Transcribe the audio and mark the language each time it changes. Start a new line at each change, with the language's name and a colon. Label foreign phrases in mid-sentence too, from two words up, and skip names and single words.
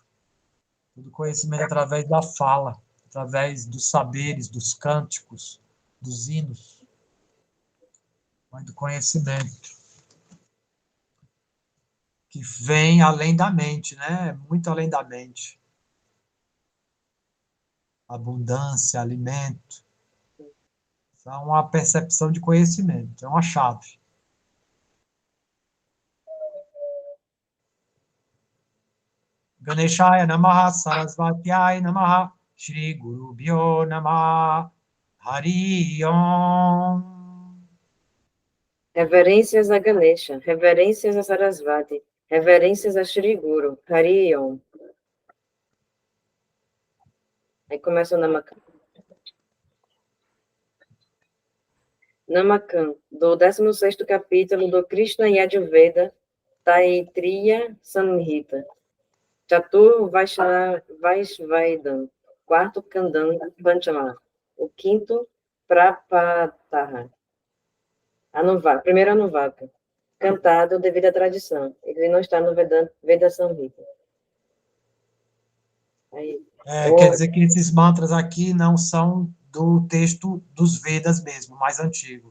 Portuguese: Todo o conhecimento através da fala, através dos saberes, dos cânticos, dos hinos, mas do conhecimento, que vem além da mente, né? Muito além da mente. Abundância, alimento. Isso é uma percepção de conhecimento, é uma chave.
Sanskrit: Ganeshaya Namaha Sarasvatyaya Namaha Shri Guru Bhyo Namaha Hari Om.
Portuguese: Reverências a Ganesha, reverências a Sarasvati, reverências a Shri Guru, Hari Om. Aí começa o Namakan. Namakan, do 16º capítulo do Krishna Yajurveda, Taitriya Samhita.
Sanskrit: Chatur Vaishvaidam, quarto Kandam Panchama,
Portuguese: o quinto Prapataha. Primeiro Anuvaka, cantado devido à tradição. Ele não está no Veda Samhita. Quer dizer que esses mantras aqui não são do texto dos Vedas mesmo, mais antigo.